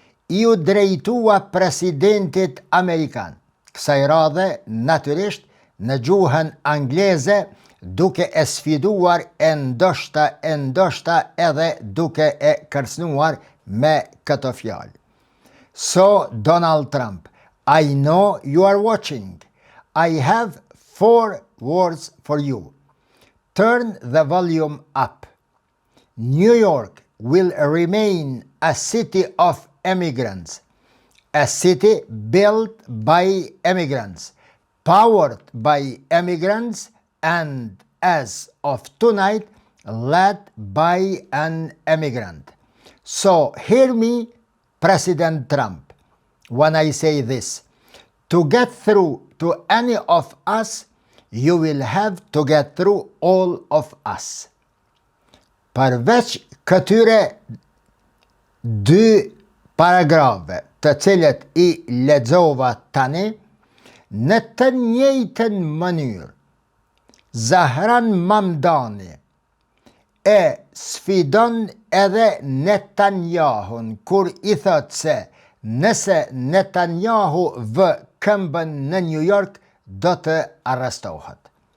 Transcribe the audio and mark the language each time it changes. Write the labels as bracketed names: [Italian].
[Albanian] i u drejtua presidentit Amerikan, kësaj radhe natyrisht në gjuhën angleze, duke e sfiduar e ndoshta edhe duke e kërcënuar me këto fjalë. [English] So, Donald Trump, I know you are watching. I have 4 words for you. Turn the volume up. New York will remain a city of immigrants, a city built by immigrants, powered by immigrants, and as of tonight, led by an immigrant. So hear me, President Trump, when I say this. To get through to any of us, you will have to get through all of us. [Albanian] Përveç këtyre 2 paragrafe të cilët i lexova tani, në të njëjtën mënyrë, Zahran Mamdani e sfidon edhe Netanyahun kur i thot se nëse Netanyahu vë këmbën në New York, do të arrestohet.